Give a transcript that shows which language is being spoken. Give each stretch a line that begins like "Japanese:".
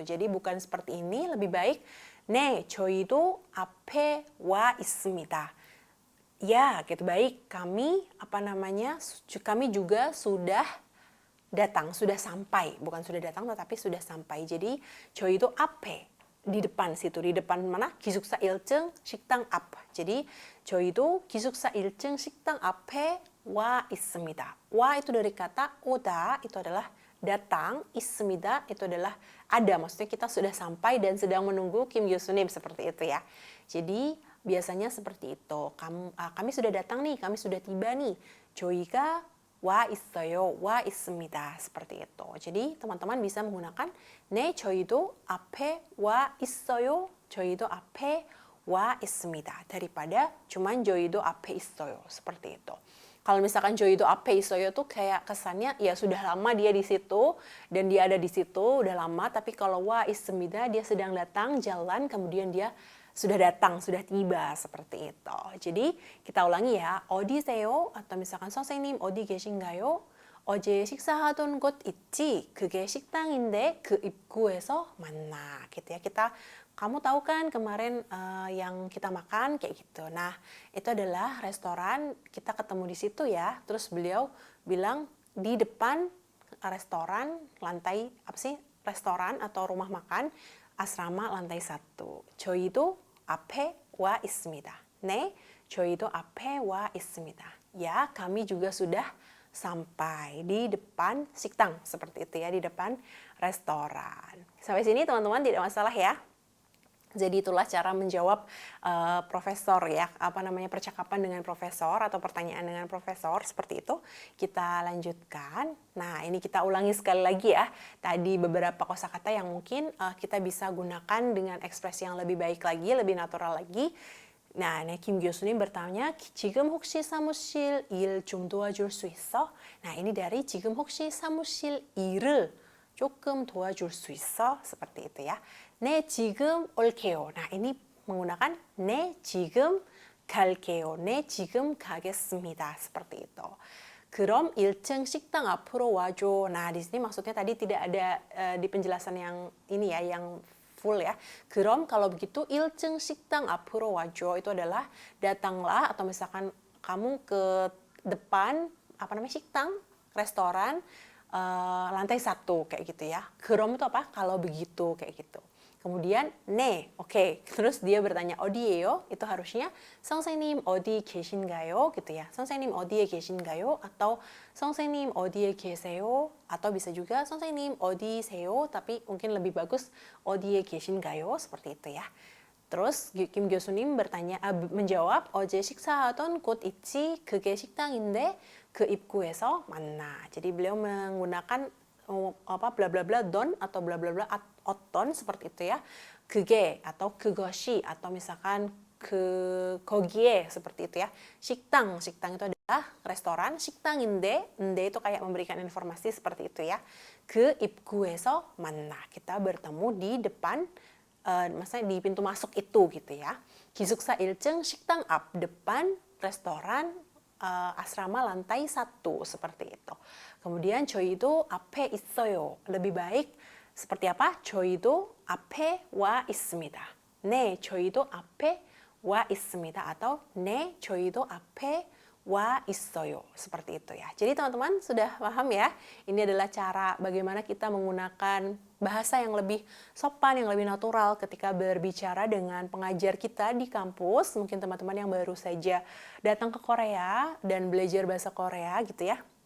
Indonesian: Jadi bukan seperti ini, lebih baik
Korean: 네, 저희도 앞에 와 있습니다.
Indonesian: Ya, gitu baik. Kami kami juga sudah datang, sudah sampai, bukan sudah datang tetapi sudah sampai. Jadi 저희도 앞에 di depan situ, di depan mana?
Korean: 기숙사 1층 식당 앞. Jadi 저희도 기숙사 1층 식당 앞에 와 있습니다.
Indonesian: 와 itu dari kata 오다, itu adalah datang, 있습니다 itu adalah ada, maksudnya kita sudah sampai dan sedang menunggu Kim Gyo-sunim seperti itu ya. Jadi biasanya seperti itu. Kami sudah datang nih, kami sudah tiba nih.
Korean: 저희가 와 있어요, 와 있습니다.
Indonesian: seperti itu. Jadi teman-teman bisa menggunakan
Korean: 네, 저희도 앞에 와 있어요, 저희도 앞에 와 있습니다.
Indonesian: daripada cuman
Korean: 저희도 앞에 있어요.
Indonesian: seperti itu. Kalau misalkan
Korean: 저희도 앞에 있어요
Indonesian: tuh kayak kesannya ya sudah lama dia di situ dan dia ada di situ udah lama, tapi kalau 와 있습니다 dia sedang datang jalan kemudian dia sudah datang, sudah tiba, seperti itu. Jadi kita ulangi ya, 어디세요? atau misalkan
Korean: 선생님 어디 계신가요? 어제 식사하던 곳 있지? 그게 식당인데 그 입구에서 만나.
Indonesian: gitu ya. Kamu tahu kan kemarin yang kita makan kayak gitu. Nah, itu adalah restoran, kita ketemu di situ ya. Terus beliau bilang di depan restoran lantai restoran atau rumah makan asrama lantai 1.
Korean: 저희도 앞에 와 있습니다. 네, 저희도 앞에 와 있습니다.
Indonesian: Ya, kami juga sudah sampai di depan 식당 seperti itu ya, di depan restoran. Sampai sini teman-teman tidak masalah ya. Jadi itulah cara menjawab profesor ya, percakapan dengan profesor atau pertanyaan dengan profesor seperti itu. Kita lanjutkan. Nah, ini kita ulangi sekali lagi ya. Tadi beberapa kosakata yang mungkin kita bisa gunakan dengan ekspresi yang lebih baik lagi, lebih natural lagi.
Korean: Nah, Kim Gyo-su님 bertanya, 지금 혹시 사무실 일 좀 도와줄 수 있어?
Indonesian: Nah, ini dari
Korean: 지금 혹시 사무실 일을 조금 도와줄 수 있어?
Indonesian: seperti itu ya.
Korean: 네, 지금 올게요.
Indonesian: Nah, ini menggunakan
Korean: 네, 지금 갈게요. 네, 지금 가겠습니다.
Indonesian: seperti itu.
Korean: 그럼 1층 식당 앞으로 와줘.
Indonesian: Nah, di sini maksudnya tadi tidak ada di penjelasan yang ini ya, yang full ya.
Korean: 그럼
Indonesian: kalau begitu
Korean: 1층 식당 앞으로 와줘.
Indonesian: Itu adalah datanglah atau misalkan kamu ke depan 식당, restoran lantai 1 kayak gitu ya.
Korean: 그럼 itu apa?
Indonesian: Kalau begitu kayak gitu. Kemudian 네, oke. Terus dia bertanya 어디예요? Itu harusnya
Korean: 선생님 어디 계신가요?
Indonesian: gitu ya.
Korean: 선생님 어디에 계신가요? atau 선생님 어디에 계세요?
Indonesian: atau bisa juga
Korean: 선생님 어디세요?
Indonesian: tapi mungkin lebih bagus
Korean: 어디에 계신가요?
Indonesian: seperti itu ya. Terus Kim Gyo-su님 menjawab
Korean: 어제 식사하던 곳 있지? 그게 식당인데 그 입구에서 만나.
Indonesian: Jadi beliau menggunakan bla bla bla don atau bla bla bla 어떤 seperti itu ya. 그게 atau 그것이 atau misalkan 거기에 seperti itu ya. 식당 itu adalah restoran. 식당인데 itu kayak memberikan informasi seperti itu ya.
Korean: 그 입구에서 만나.
Indonesian: Kita bertemu di depan maksudnya di pintu masuk itu gitu ya.
Korean: 기숙사 1층 식당 앞,
Indonesian: depan restoran asrama lantai 1 seperti itu.
Korean: Kemudian 저희도 앞에 있어요.
Indonesian: Lebih baik seperti apa?
Korean: 저희도 앞에 와 있습니다. 네, 저희도 앞에 와 있습니다.
Indonesian: atau
Korean: 네, 저희도 앞에 와 있어요.
Indonesian: Seperti itu ya. Jadi teman-teman sudah paham ya? Ini adalah cara bagaimana kita menggunakan bahasa yang lebih sopan, yang lebih natural ketika berbicara dengan pengajar kita di kampus. Mungkin teman-teman yang baru saja datang ke Korea dan belajar bahasa Korea gitu ya.